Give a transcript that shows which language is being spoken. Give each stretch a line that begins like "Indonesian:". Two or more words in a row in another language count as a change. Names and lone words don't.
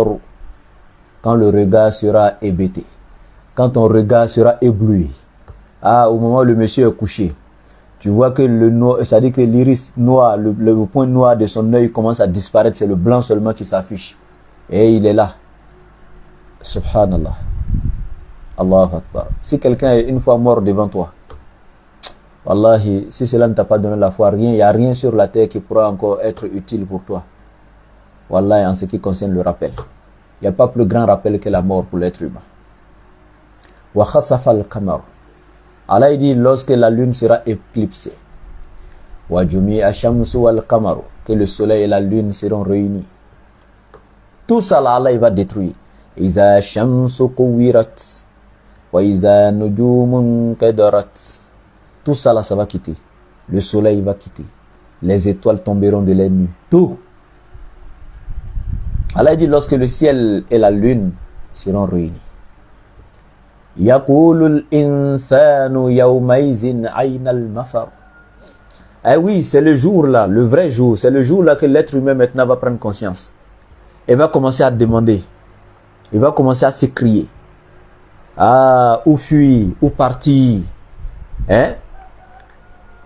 French: Quand le regard sera hébété. Quand ton regard sera ébloui. Ah, au moment où le monsieur est couché. Tu vois que le noir, c'est-à-dire que l'iris noir, le point noir de son œil commence à disparaître. C'est le blanc seulement qui s'affiche. Et il est là.
Arabic: سبحان الله. الله أكبر.
French: Si quelqu'un est une fois mort devant toi, wallahi, si cela ne t'a pas donné la foi, il n'y a rien sur la terre qui pourra encore être utile pour toi. Wallahi, en ce qui concerne le rappel. Il n'y a pas plus grand rappel que la mort pour l'être humain.
Arabic: وخسف القمر.
French: Allah dit lorsque la lune sera éclipsée.
Arabic: وجمع الشمس والقمر,
French: que le soleil et la lune seront réunis. Tout ça là, Allah il va détruire.
Arabic: إذا الشمس كورت وإذا النجوم انكدرت.
French: Tout ça là, ça va quitter. Le soleil va quitter. Les étoiles tomberont de la nuit. Tout. Allah dit lorsque le ciel et la lune seront réunis.
Arabic: يقول الإنسان يومئذ أين المفر.
French: Eh oui, c'est le jour là, le vrai jour. C'est le jour là que l'être humain maintenant va prendre conscience. Il va commencer à demander. Il va commencer à s'écrier. Ah, où fuir, où partir. Hein?